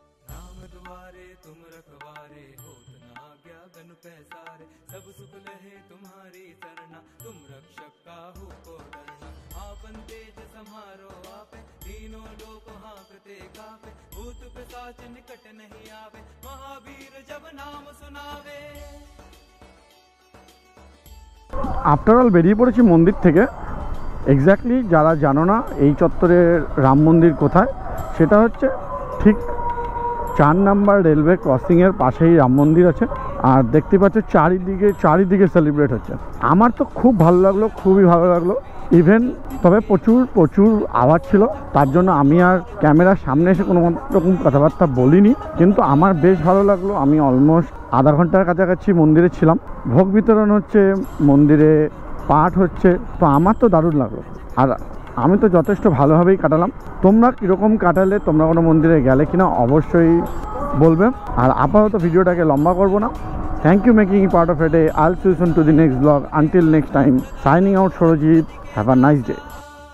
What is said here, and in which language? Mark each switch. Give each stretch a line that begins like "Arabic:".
Hindi: राम द्वारे तुम रखवारे होत न आज्ञा गन पैसारे सब सुख लहे तुम्हारी सरना तुम रक्षक काहू को डरना। आपन तेज समारो आपे तीनों लोक हांकते कापे भूत पिशाच निकट नहीं आवे महावीर जब नाम सुनावे।
Bangla: आफ्टर ऑल बेरिয়ে পড়েছি মন্দির থেকে। এক্স্যাক্টলি যারা জানো না এই চত্বরের রাম মন্দির কোথায়, সেটা হচ্ছে ঠিক 4 নম্বর রেলওয়ে ক্রসিংয়ের পাশেই রাম মন্দির আছে। আর দেখতে পাচ্ছ চারিদিকে সেলিব্রেট হচ্ছে। আমার তো খুব ভালো লাগলো, খুবই ভালো লাগলো। ইভেন তবে প্রচুর আওয়াজ ছিল, তার জন্য আমি আর ক্যামেরার সামনে এসে কোনো রকম কথাবার্তা বলিনি, কিন্তু আমার বেশ ভালো লাগলো। আমি অলমোস্ট আধা ঘন্টার কাছাকাছি মন্দিরে ছিলাম। ভোগ বিতরণ হচ্ছে, মন্দিরে পাঠ হচ্ছে, তো আমার তো দারুণ লাগলো। আর আমি তো যথেষ্ট ভালোভাবেই কাটালাম। তোমরা কীরকম কাটালে, তোমরা কোনো মন্দিরে গেলে কিনা অবশ্যই বলবে। আর আপাতত ভিডিওটাকে লম্বা করবো না।
English: Thank you making it part of a day. I'll see you soon to the next vlog. Until next time, signing out Sorojit. Have a nice day.